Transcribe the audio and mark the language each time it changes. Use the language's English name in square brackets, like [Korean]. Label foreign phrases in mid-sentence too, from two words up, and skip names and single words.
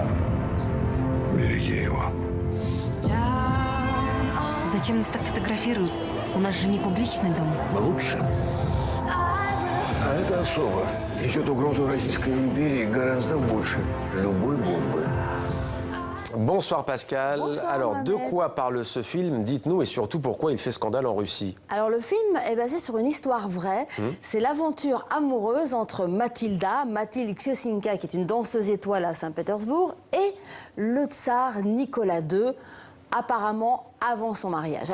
[Russian] Береги его. Зачем нас так фотографируют? У нас же не публичный дом. Лучше. А это особо. Несет угрозу Российской империи гораздо больше любой бомбы. [French] Bonsoir Pascal. Bonsoir, Alors, Mohamed. de quoi parle ce film? Dites-nous et surtout pourquoi il fait scandale en Russie. Alors le film est basé sur une histoire vraie. C'est l'aventure amoureuse entre Mathilde Kschessinka, qui est une danseuse étoile à Saint-Pétersbourg, et le tsar Nicolas II, apparemment avant son mariage.